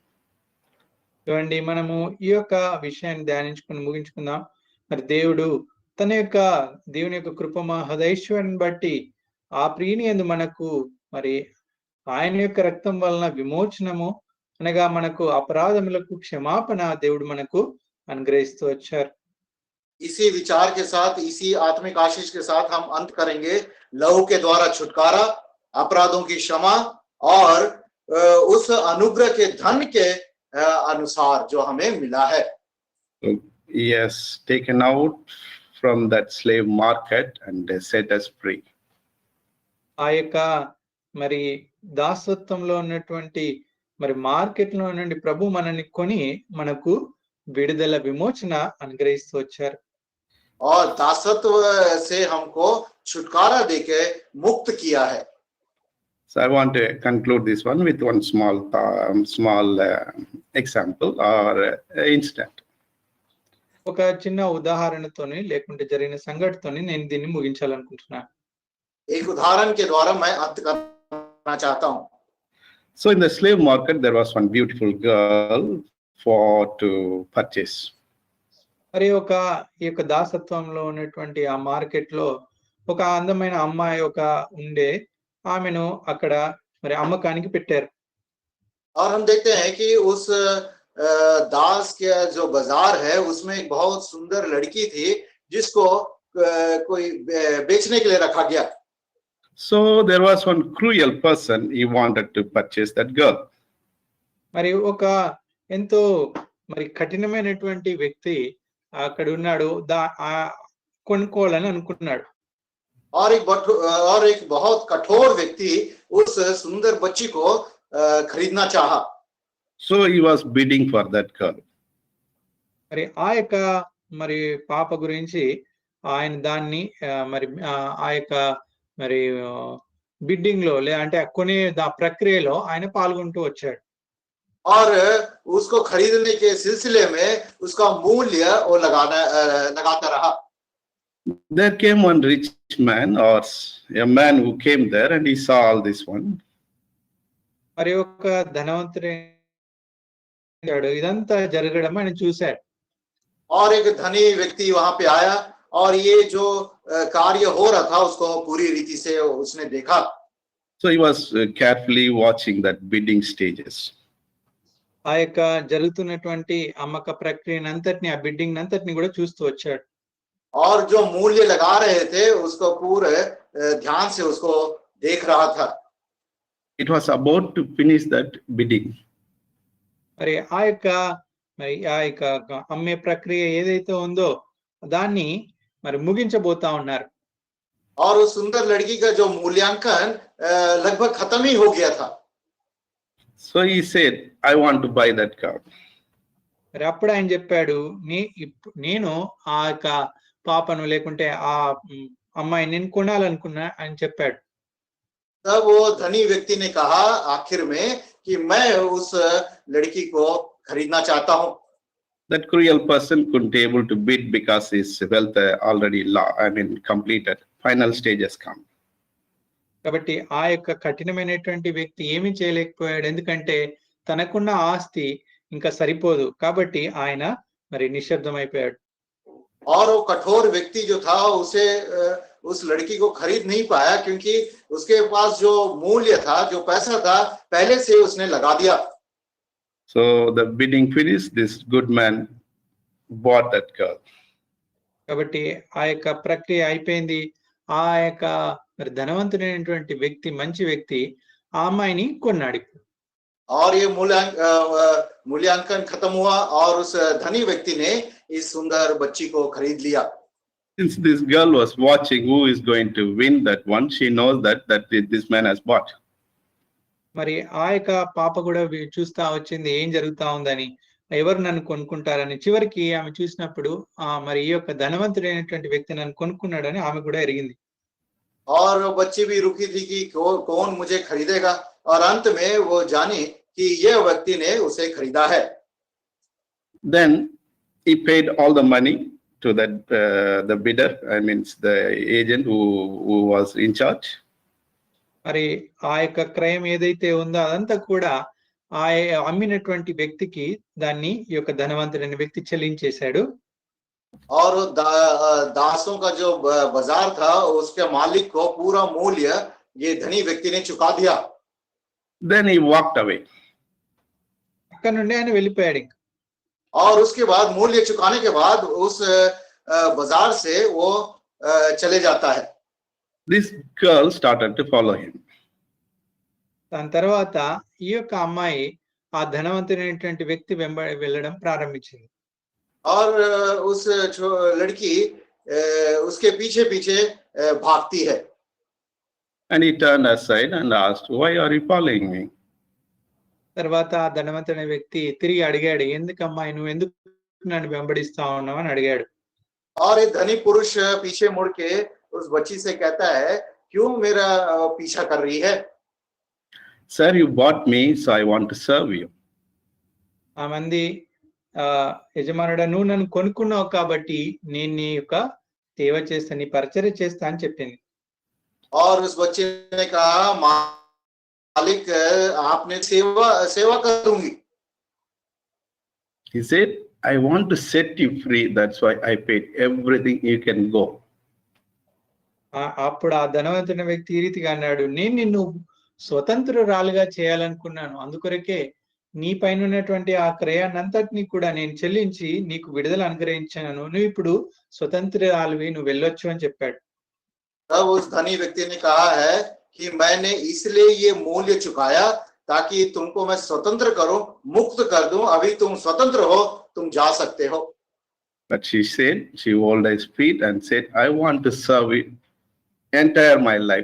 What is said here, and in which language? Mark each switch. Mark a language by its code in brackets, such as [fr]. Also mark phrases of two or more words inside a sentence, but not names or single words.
[te] చూడండి, మనము ఈ యొక్క విషయాన్ని ధ్యానించుకుని ముగించుకుందాం. మరి దేవుడు దేవుని యొక్క కృప మహదైశ్వర్యాన్ని బట్టి ఆ ప్రియుని యందు మనకు మరి ఆయన యొక్క రక్తం వలన విమోచనము అనగా మనకు అపరాధములకు క్షమాపణ దేవుడు మనకు అనుగ్రహిస్తూ వచ్చారు. [hi] इसी विचार के साथ, इसी आत्मिक आशीष के साथ हम अंत करेंगे. लहू के द्वारा छुटकारा, अपराधों की क्षमा और उस अनुग्रह के धन के अनुसार जो हमें मिला है. [en] So He has taken out from that slave market and set us free. [te] ఆ యొక్క మరి దాసత్వంలో ఉన్నటువంటి మరి మార్కెట్ లో నుండి ప్రభు మనల్ని కొని మనకు విడుదల విమోచన అనుగ్రహిస్తూ వచ్చారు. [hi] और दासत्व से हमको छुटकारा देके मुक्त किया है. [en] So I want to conclude this one with one small example or incident. [te] ఒక చిన్న ఉదాహరణతోని లేకుంటే జరిగిన సంఘటనతోని నేను దీన్ని ముగించాలనుకుంటున్నాను. [hi] एक उदाहरण के द्वारा मैं अंत करना चाहता हूँ. [en] So in the slave market, there was one beautiful girl to purchase. [te] మరి ఈ యొక్క దాసత్వంలో ఉన్నటువంటి ఆ మార్కెట్ లో ఒక అందమైన అమ్మాయి ఉండే ఆమెను అక్కడ మరి అమ్మకానికి పెట్టారు. [hi] और हम देखते हैं कि उस दास के जो बाजार है उसमें एक बहुत सुंदर लड़की थी जिसको कोई बेचने के लिए रखा गया. [en] So there was one cruel person, he wanted to purchase that girl. [te] మరి ఎంతో మరి కఠినమైనటువంటి వ్యక్తి అక్కడ ఉన్నాడు, కొనుక్కోవాలని అనుకున్నాడు. [hi] और एक बहुत कठोर व्यक्ति उस सुंदर बच्ची को खरीदना चाहा. [en] So he was bidding for that girl. [te] మరి ఆ యొక్క మరి పాప గురించి ఆయన దాన్ని మరి ఆ యొక్క మరి బిడ్డింగ్ లో అంటే కొనే ప్రక్రియలో ఆయన పాల్గొంటూ వచ్చాడు. [hi] और उसको खरीदने के सिलसिले में उसका मूल्य वो लगाता रहा. [en] There came one rich man or a man who came there and he saw all this one. [te] మరి ఒక ధనవంతుడు ఇదంతా జరగడం ఆయన చూశాడు. [hi] और एक धनी व्यक्ति वहां पे आया और ये जो कार्य हो रहा था उसको पूरी रीति से उसने देखा. [en] So he was carefully watching that bidding stages. [te] ఆ యొక్క జరుగుతున్నటువంటి అమ్మక ప్రక్రియను అంతటిని, ఆ బిడ్డింగ్ అంతటిని కూడా చూస్తూ వచ్చాడు. [hi] और जो मूल्य लगा रहे थे उसको पूरे ध्यान से उसको देख रहा था. [en] It was about to finish that bidding. [te] మరి ఆ యొక్క అమ్మే ప్రక్రియ ఏదైతే ఉందో దాన్ని మరి ముగించబోతా ఉన్నారు. [hi] और उस सुंदर लड़की का जो मूल्यांकन लगभग खत्म ही हो गया था. [en] So he said, I want to buy that car. [te] మరి అప్పుడు ఆయన చెప్పాడు, నేను ఆ యొక్క పాపను లేకుంటే ఆ అమ్మాయిని నేను కొనాలనుకున్నా అని చెప్పాడు. [hi] तब वो धनी व्यक्ति ने कहा आखिर में कि मैं उस लड़की को खरीदना चाहता हूं. [en] That cruel person couldn't able to bid because his wealth already completed. Final stage has come. [te] కాబట్టి ఆ యొక్క కఠినమైనటువంటి వ్యక్తి ఏమీ చేయలేకపోయాడు, ఎందుకంటే తనకున్న ఆస్తి ఇంకా సరిపోదు కాబట్టి ఆయన మరి నిశ్శబ్దం అయిపోయాడు. [hi] और वो कठोर व्यक्ति जो था उसे उस लड़की को खरीद नहीं पाया क्योंकि उसके पास जो मूल्य था, जो पैसा था, पहले से उसने लगा दिया. [en] So the bidding finished. This good man bought that girl. [te] కాబట్టి ఆ యొక్క ప్రక్రియ అయిపోయింది. ఆ యొక్క మరి ధనవంతుడైనటువంటి వ్యక్తి, మంచి వ్యక్తి ఆ అమ్మాయిని కొన్నాడు. [hi] और ये मूल्यांकन खत्म हुआ और उस धनी व्यक्ति ने इस सुंदर बच्ची को खरीद लिया. [en] Since this girl was watching who is going to win that one, she knows that this man has bought. [te] మరి ఆ యొక్క పాప కూడా చూస్తా వచ్చింది ఏం జరుగుతా ఉందని, ఎవరు నన్ను కొనుక్కుంటారని. చివరికి ఆమె చూసినప్పుడు మరి ఈ యొక్క ధనవంతుడైనటువంటి వ్యక్తి నన్ను కొనుక్కున్నాడని ఆమె కూడా ఎరిగింది. [hi] और बच्ची भी रुकी थी कि कौन मुझे खरीदेगा, और अंत में वो जानी कि ये व्यक्ति ने उसे खरीदा है. [en] Then he paid all the money to that the bidder, the agent who was in charge. [te] మరి ఆ యొక్క క్రయం ఏదైతే ఉందో అదంతా కూడా ఆ అమ్మినటువంటి వ్యక్తికి దాన్ని ఈ యొక్క ధనవంతుడైన వ్యక్తి చెల్లించేశాడు. [hi] और दासों का जो बाजार था उसके मालिक को पूरा मूल्य ये धनी व्यक्ति ने चुका दिया. [en] Then he walked away. [te] అక్కడ నుండి ఆయన వెళ్ళిపోయాడు. [hi] और उसके बाद मूल्य चुकाने के बाद उस बाजार से वो चले जाता है. [en] This girl started to follow him. [te] దాని తర్వాత ఈ యొక్క అమ్మాయి ఆ ధనవంతుడైనటువంటి వ్యక్తి వెళ్ళడం ప్రారంభించింది. [hi] और उस लड़की उसके पीछे पीछे भागती है. [en] And he turned aside and asked, why are you following me? [te] తర్వాత ఆ ధనవంతుడైన వ్యక్తి తిరిగి అడిగాడు, ఎందుకమ్మా నువ్వు ఎందుకు నన్ను వెంబడిస్తా ఉన్నావు అని అడిగాడు. [hi] और एक धनी पुरुष पीछे मुड़ के उस बच्ची से कहता है, क्यों मेरा पीछा कर रही है? [en] Sir, you bought me, so I want to serve you. [te] ఆ మంది యజమానుడా, నువ్వు నన్ను కొనుక్కున్నావు కాబట్టి నేను నీ యొక్క సేవ చేస్తా, నీ పరిచర్య చేస్తా అని చెప్పింది. [hi] और उस बच्चे ने कहा, मालिक आपने सेवा करूंगी. [en] He said, I want to set you free, that's why I paid everything, you can go. [te] అప్పుడు ఆ ధనవంతుని వ్యక్తి ఈ రీతిగా అన్నాడు, నేను నిన్ను స్వతంత్రురాలుగా చేయాలనుకున్నాను, అందుకొరకే నీ పైన ఉన్నటువంటి ఆ క్రయాన్ని అంతటినీ కూడా నేను చెల్లించి నీకు విడుదల అనుగ్రహించాను, నువ్వు ఇప్పుడు స్వతంత్రురాలువి, నువ్వు వెళ్ళొచ్చు అని చెప్పాడు. [hi] तब उस धनी व्यक्ति ने कहा है कि मैंने इसलिए ये मूल्य चुकाया ताकि तुमको मैं स्वतंत्र करूं, मुक्त कर दूं। अभी तुम स्वतंत्र हो, तुम जा सकते हो। [en] But she said, she rolled his feet and said, I want to serve you entire my life.